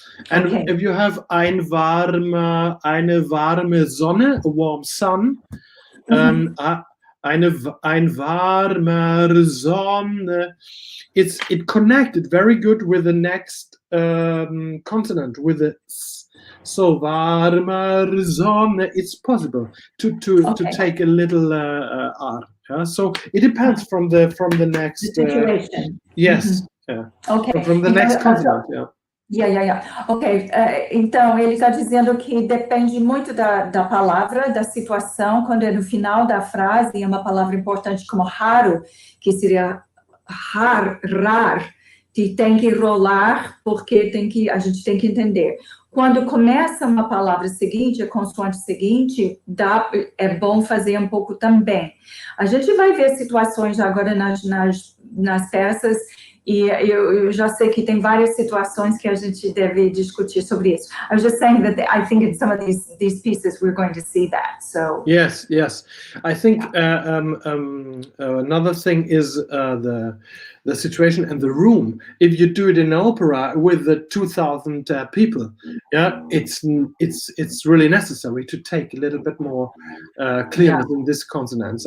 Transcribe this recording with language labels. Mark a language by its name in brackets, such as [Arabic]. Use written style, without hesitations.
[English] And if you have [German] eine warme Sonne, [English] a warm sun, [German] ein warmer Sonne, [English] it connected very good with the next consonant, with the S. So [German] warmer Sonne, [English] it's possible to take a little R. Yeah? So it depends from the next situation. Yes. Yeah. From the next consonant. Yeah. [Portuguese] Ok, então ele está dizendo que depende muito da palavra, da situação, quando é no final da frase, é uma palavra importante como raro, que seria rar, que tem que rolar, porque a gente tem que entender. Quando começa uma palavra seguinte, a consoante seguinte, é bom fazer um pouco também. A gente vai ver situações agora nas peças, e eu já sei que tem várias situações que a gente deve discutir sobre isso. [English] I was just saying that I think in some of these pieces we're going to see that. So yes. I think another thing is the situation and the room. If you do it in opera with the 2,000 people, it's really necessary to take a little bit more clearness in these consonants.